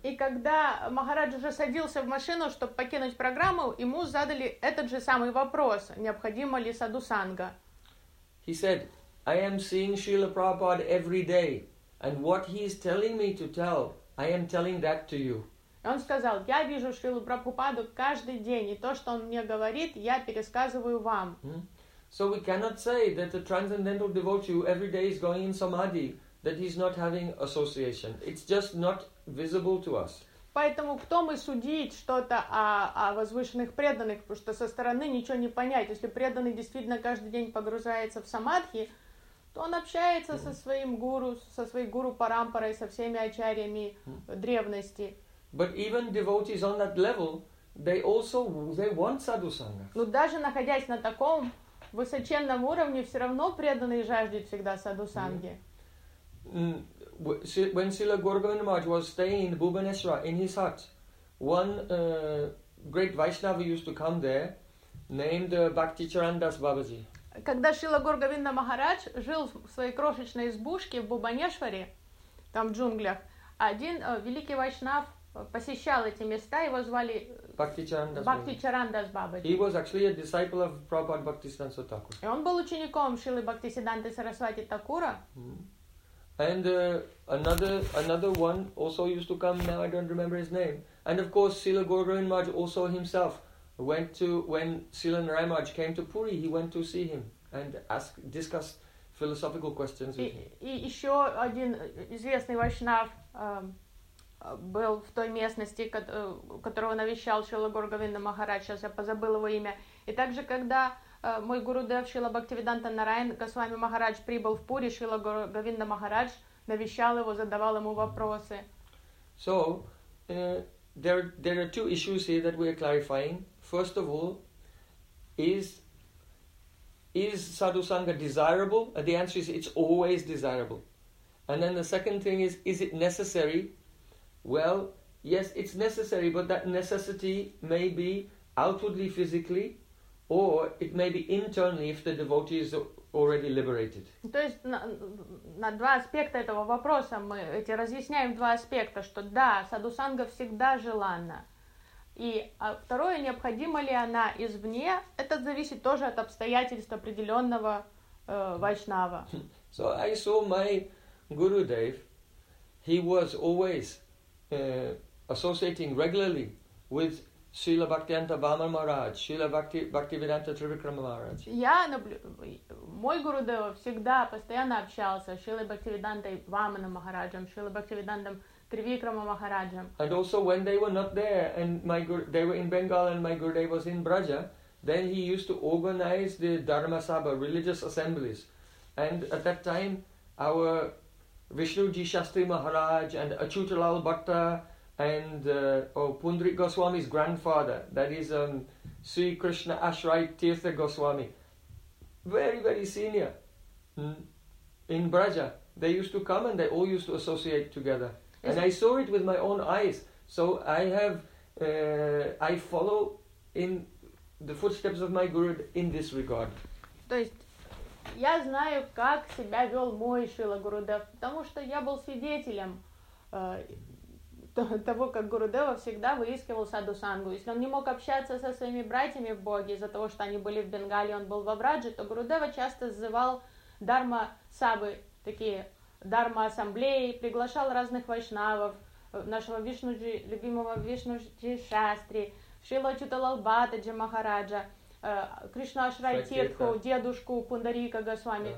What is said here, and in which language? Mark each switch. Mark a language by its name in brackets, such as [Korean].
[Russian] И когда Махарадж уже садился в машину, чтобы покинуть программу, ему задали этот же самый вопрос: необходимо ли садусанга? [English] He said, "I am seeing Srila Prabhupada every day, and what he is telling me to tell, I am telling that to you." [Russian] Он сказал: "Я вижу Шрилу Прабхупаду каждый день, и то, что он мне говорит, я пересказываю вам." [English] So we cannot say that a transcendental devotee who every day is going in samadhi, that he's not having association. It's just not visible to us. [Russian] Поэтому кто мы судить что-то о возвышенных преданных, потому что со стороны ничего не понять. Если преданный действительно каждый день погружается в самадхи, то он общается со своим гуру, со своей гуру парампарой, со всеми ачарьями древности. [English] But even devotees on that level, they want sadhusanga. [Russian] Но даже находясь на таком высоченном уровне, все равно преданный жаждет всегда садусанги. [English] When Srila Gauragovinda Maharaj was staying in Bhubaneswar, in his hut, one great Vaishnava used to come there, named Bhakti Charandas Babaji. [Russian] Когда Шрила Гаургавинда Махарадж жил в своей крошечной избушке в Бхубанешваре, там в джунглях, один великий вайшнав посещал эти места, его звали Bhakticharanda's Babaji. [English] He was actually a disciple of Prabhupada Bhaktisiddhanta Thakura. [Russian] И он был учеником Шрилы Бхактисиддханты Сарасвати Такура. [English] And another one also used to come. Now I don't remember his name. And of course, Srila Gauravin Maharaj also himself went to, when Srila Narayan Maharaj came to Puri, he went to see him and discuss philosophical questions with him. [Russian] И еще один известный вайшнав был в той местности, которого навещал Шрила Гаургавинда Махарадж, сейчас я позабыл его имя. И также, когда мой гурудев Шрила Бхактивиданта Нарайан Госвами Махарадж прибыл в Пури, Шрила Гаургавинда Махарадж навещал его, задавал ему вопросы. [English] So, there are two issues here that we are clarifying. First of all, is sadhu sangha desirable? The answer is it's always desirable. And then the second thing is it necessary? Well, yes, it's necessary, but that necessity may be outwardly physically, or it may be internally if the devotee is already liberated. [Russian] То есть на два аспекта этого вопроса мы эти разъясняем два аспекта, что да, садусанга всегда желанна. И второе, необходима ли она извне, это зависит тоже от обстоятельств определенного вайшнава. [English] So I saw my Gurudev, he was always associating regularly with Srila Bhaktivedanta Vamana Maharaj, Srila Bhaktivedanta Trivikrama Maharaj. [Russian] Мой Гурудева всегда постоянно общался с Шрилой Бхактивидантой Ваманом Махараджем, Шрилой Бхактивидантом Тривикрама Махараджем. [English] And also when they were not there, and they were in Bengal and my Гурудев was in Braja, then he used to organize the Dharma Sabha, religious assemblies. And at that time, our Vishnuji Shastri Maharaj and Achyutalal Bhakta and Pundarik Goswami's grandfather, that is Sri Krishna Ashray Tirtha Goswami, very, very senior in Braja, they used to come and they all used to associate together. And I saw it with my own eyes. So I have, I follow in the footsteps of my Guru in this regard. [Russian] Я знаю, как себя вел мой Шрила Гурудев, потому что я был свидетелем того, как Гурудева всегда выискивал садусангу. Если он не мог общаться со своими братьями в Боге из-за того, что они были в Бенгале, он был во Врадже, то Гурудева часто зывал дарма-сабы, такие дарма-ассамблеи, приглашал разных вайшнавов, нашего Вишнуджи, любимого Вишнуджи Шастри, Шрила Чуталал Бхатаджи Махараджа, Кришна Ашрай Тиртху, дедушку Пундарика Госвами.